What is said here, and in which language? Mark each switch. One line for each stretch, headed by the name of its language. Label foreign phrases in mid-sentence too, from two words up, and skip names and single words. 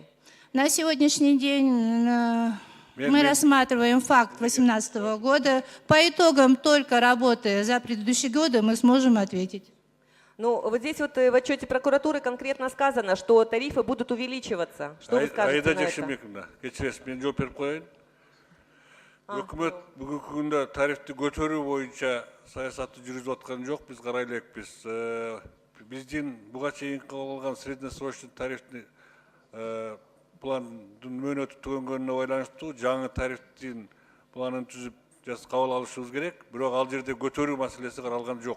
Russian: На сегодняшний день мы рассматриваем факт 2018 года. По итогам только работы за предыдущие годы мы сможем ответить. Ну, вот здесь вот в отчете прокуратуры конкретно сказано, что тарифы будут увеличиваться. Что вы скажете на это?
Kyrgyz: Өкмөт бүгүнкү күндө тарифти көтөрүү боюнча саясатты жүргүзүп аткан жок, биз карай элекпиз. Биздин буга чейин кылган среднесрочный тарифтин пландын мөөнөтү түгөнгөнүнө байланыштуу жаңы тарифтин планын түзүп кабыл алышыбыз керек, бирок ал жерде көтөрүү маселеси каралган жок.